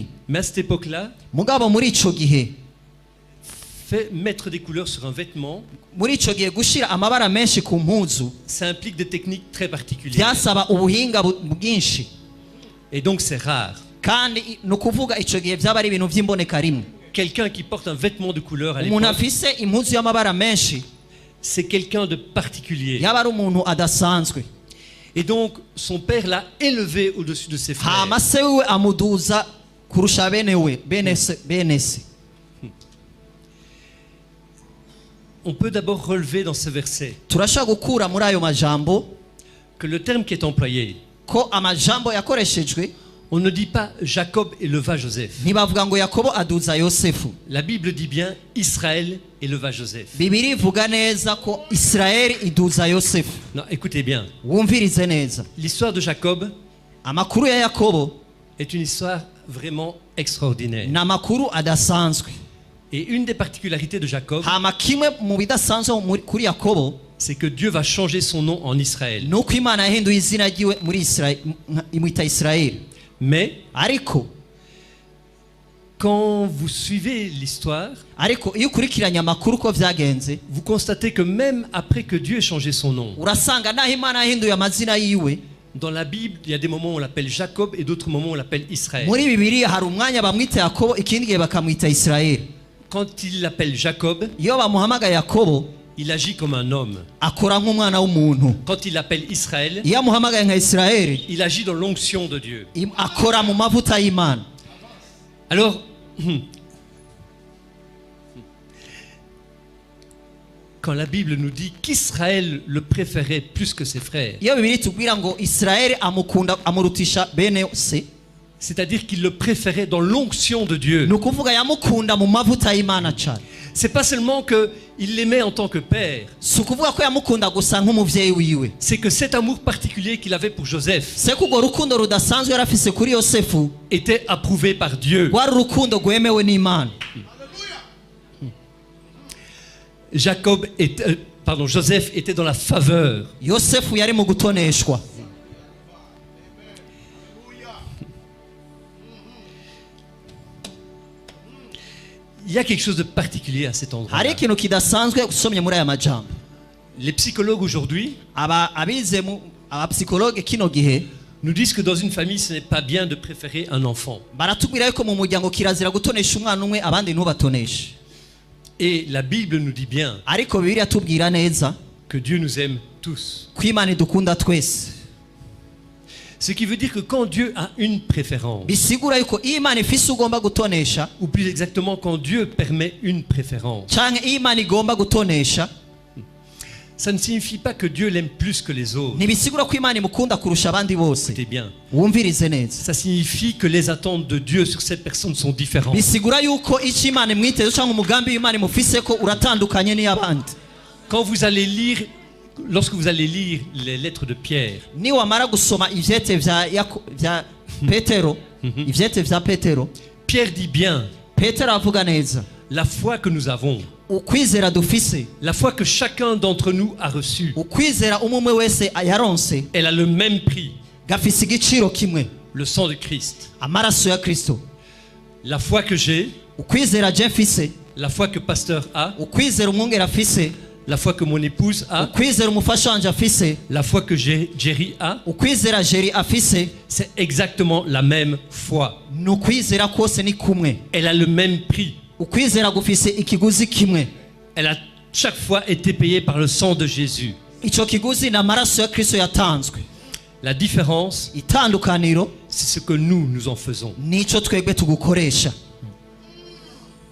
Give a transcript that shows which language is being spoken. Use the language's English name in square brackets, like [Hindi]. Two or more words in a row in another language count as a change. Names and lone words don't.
[French] Mais à cette époque-là, [Rundi] mugabo muri ico gihe [French] mettre des couleurs sur un vêtement, [Rundi] muri ico gihe gushira amabara menshi ku mpuzu [French] ça implique des techniques très particulières. [Rundi] byasaba ubuhinga bwinshi, [French] Et donc c'est rare. [Rundi] kandi ni ukuvuga ico gihe byaba ari ibintu by'imboneka rimwe. [French] Quelqu'un qui porte un vêtement de couleur à [Rundi] Umuntu [French] l'époque, [Rundi] afise impuzu y'amabara menshi [French] c'est quelqu'un de particulier. [Rundi] yaba ari umuntu adasanzwe. [French] Et donc son père l'a élevé au-dessus de ses frères. [Rundi] hama se wiwe amuduza kurusha bene se. [French] On peut d'abord relever dans ce verset [Rundi] turashaka gukura muri ayo majambo [French] que le terme qui est employé, [Rundi] ko amajambo yakoreshejwe [French] on ne dit pas Jacob éleva Joseph. [Rundi] ntibavuga ngo Yakobo aduza Yosefu. [French] La Bible dit bien Israël éleva Joseph. [Rundi] Bibiri ivuga neza ko Israeli iduza Yosefu. [French] Non, écoutez bien. [Rundi] Wumvirize neza, [French] L'histoire de Jacob [Rundi] amakuru ya Yakobo [French] est une histoire vraiment extraordinaire. [Rundi] ni amakuru adasanzwe. [French] Et une des particularités de Jacob, [Rundi] hama kimwe mu bidasanzwe kuri Yakobo [French] c'est que Dieu va changer son nom en Israël. [Rundi] ni uko Imana yahinduye izina ryiwe muri Israeli, imwita Israeli. [French] Mais [Rundi] ariko [French] quand vous suivez l'histoire, [Rundi] iyo ukurikiranye amakuru ko byagenze, [French] vous constatez que même après que Dieu ait changé son nom, [Rundi] urasanga naho Imana yahinduye amazina yiwe, [French] dans la Bible, il y a des moments où on l'appelle Jacob et d'autres moments où on l'appelle Israël. [Rundi] muri Bibiri hari umwanya bamwita Yakobo, ikindi gihe bakamwita Israeli. [French] Quand il l'appelle Jacob, [Rundi] iyo bamuhamagaye Yakobo [French] il agit comme un homme. [Rundi] akora nk'umwana w'umuntu. [French] Quand il l'appelle Israël, [Rundi] iyo amuhamagaye nka Israeli [French] il agit dans l'onction de Dieu. [Rundi] akora mu mavuta y'Imana. [French] Alors, quand la Bible nous dit qu'Israël le préférait plus que ses frères, [Rundi] iyo Bibiri tubwira ngo Israeli amurutisha bene se, [French] c'est-à-dire qu'il le préférait dans l'onction de Dieu. [Rundi] ni ukuvuga yamukunda mu mavuta y'Imana cyane. [French] C'est pas seulement qu'il l'aimait en tant que père, [Rundi] si ukuvuga ko yamukunda gusa nk'umuvyeyi wiwe, [French] c'est que cet amour particulier qu'il avait pour Joseph [Rundi] se ko urwo rukundo rudasanzwe yari afise kuri Yosefu [French] était approuvé par Dieu. [Rundi] rwari urukundo rwemewe n'Imana. [French] Joseph était dans la faveur. [Rundi] Yosefu yari mu gutoneshwa. [French] Il y a quelque chose de particulier à cet endroit. [Rundi] hari ikintu kidasanzwe usomye muri aya majambo. [French] Les psychologues aujourd'hui [Rundi] abize abapsikologe kino gihe [French] nous disent que dans une famille, ce n'est pas bien de préférer un enfant. [Rundi] baratubwira yuko mu muryango kirazira gutonesha umwana umwe abandi ntubatoneshe. [French] Et la Bible nous dit bien [Rundi] ariko Bibiliya tubwira neza [French] que Dieu nous aime tous. [Rundi] ko Imana idukunda twese. [French] Ce qui veut dire que quand Dieu a une préférence, [Rundi] bisigura yuko iyo Imana ifise ugomba gutonesha, [French] ou plus exactement quand Dieu permet une préférence, [Rundi] canke iyo Imana igomba gutonesha, [French] ça ne signifie pas que Dieu l'aime plus que les autres. [Rundi] ntibisigura ko Imana imukunda kurusha abandi bose. [French] Écoutez bien. [Rundi] Wumvirize neza, [French] Ça signifie que les attentes de Dieu sur cette personne sont différentes. [Rundi] bisigura yuko icyo Imana imwiteze cyangwa umugambi w'Imana imufise ko uratandukanye n'iy'abandi. [French] Quand vous allez lire, lorsque vous allez lire les lettres de Pierre, [Rundi] ni wamara gusoma ivyete vya Petero, ivyete vya Petero, [French] Pierre dit bien, [Rundi] Petero avuga neza, [French] la foi que nous avons, [Rundi] ukwizera dufise, [French] la foi que chacun d'entre nous a reçue, [Rundi] ukwizera umwe wese yaronse [French] elle a le même prix, [Rundi] gafise igiciro kimwe, [French] le sang de Christ. [Rundi] amaraso ya Kristo. [French] La foi que j'ai, [Rundi] Ukwizera je mfise, [French] la foi que pasteur a, [Rundi] ukwizera umwungere afise, [French] la foi que mon épouse a, [Rundi] ukwizera umufasha wanje afise, [French] la foi que Jerry a, [Rundi] ukwizera Jeri afise, [French] c'est exactement la même foi. [Rundi] ni ukwizera kose ni kumwe. [French] Elle a le même prix. [Rundi] Ukwizera gufise ikiguzi kimwe. [French] Elle a chaque fois été payée par le sang de Jésus. [Rundi] Ico kiguzi na amaraso ya Kristo yatanzwe. [French] La différence, [Rundi] Itandukaniro [French] c'est ce que nous en faisons. [Rundi] nico twebwe tugukoresha.